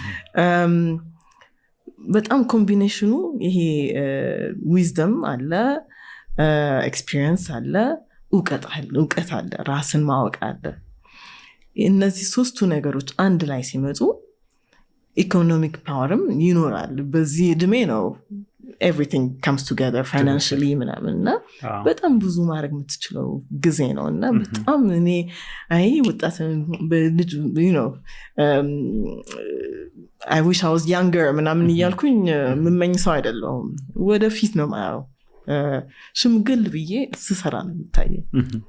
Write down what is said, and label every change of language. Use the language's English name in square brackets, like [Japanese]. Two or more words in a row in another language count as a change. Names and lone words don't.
[Amharic] በጣም ኮምቢኔሽኑ ይሄ ዊዝደም አለ ኤክስፒሪየንስ አለ እውቀት አለ ራስን ማወቅ አለ እነዚህ ሶስቱ ነገሮች አንድ ላይ ሲመጡ [English] economic power [Amharic] ይኖራል በዚህ እድሜ ነው [English] everything comes together financially [Amharic] ምናምንና በጣም ብዙ ማድረግ የምትችለው ጊዜ ነውና በጣም እኔ አይ ወጣት በልጅ [English] I wish I was younger [Amharic] ምናምን እያልኩኝ ምመኝ ሰው አይደለሁም ወደፊት ነው ማየው ሽምግል ብዬ ስሰራ ነው የምታየው